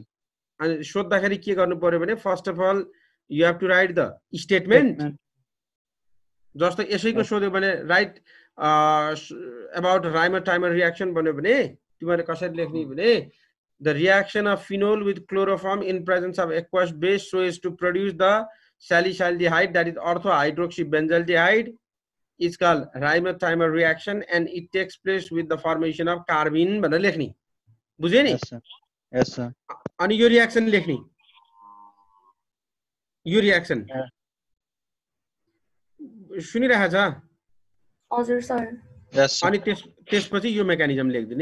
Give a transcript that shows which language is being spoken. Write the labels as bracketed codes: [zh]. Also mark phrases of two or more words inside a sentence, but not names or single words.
[ne] अनि सोध्दाखेरि के गर्नु पर्यो भने [en] first of all you have to write the statement. [ne] जस्तो यसैको सोध्यो भने [en] write about Reimer-Tiemann reaction [ne] भन्यो भने तिमीले कसरी लेख्ने भने [en] the reaction of phenol with chloroform in presence of aqueous base so as to produce the salicylaldehyde that is ortho hydroxy benzaldehyde is called Reimer-Tiemann reaction and it takes place with the formation of carbene [ne] भनेर लेख्ने। बुझ्यो नि? [en] yes sir. [ne] अनि यो रियाक्सन लेख्ने। यो रियाक्सन सुनिरहेछ? हजुर सर। यस। अनि त्यसपछि यो मेकानिजम लेख्दिने।